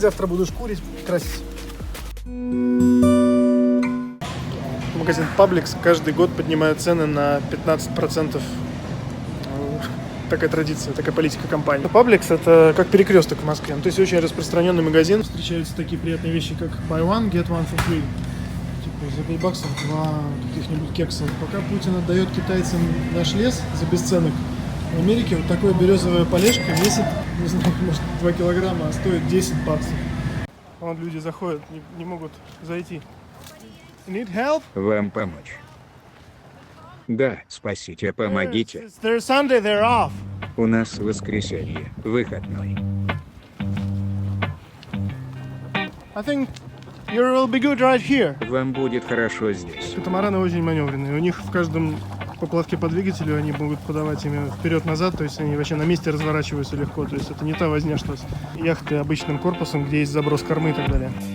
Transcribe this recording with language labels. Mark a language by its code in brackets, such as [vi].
[ru] Завтра буду шкурить, красить. Магазин Publix каждый год поднимает цены на 15%. Такая традиция, такая политика компании. Publix — это как перекресток в Москве. То есть очень распространенный магазин. Встречаются такие приятные вещи, как [en] buy one, get one for free. [ru] Типа за 5 баксов 2 каких-нибудь кекса. Пока Путин отдает китайцам наш лес за бесценок, в Америке вот такое березовая полежка весит, не знаю, может 2 килограмма, а стоит 10 баксов. Вон люди заходят, не могут зайти. [en] Need help? [ru] Вам помочь? Да, спасите, помогите. [en] There's Sunday, they're off. [ru] У нас воскресенье, выходной. [en] I think you will be good right here. [ru] Вам будет хорошо здесь. Катамараны очень маневренные. У них в каждом поплавке по двигателю они могут подавать ими вперед-назад, то есть они вообще на месте разворачиваются легко. То есть это не та возня, что с яхты обычным корпусом, где есть заброс кормы и так далее.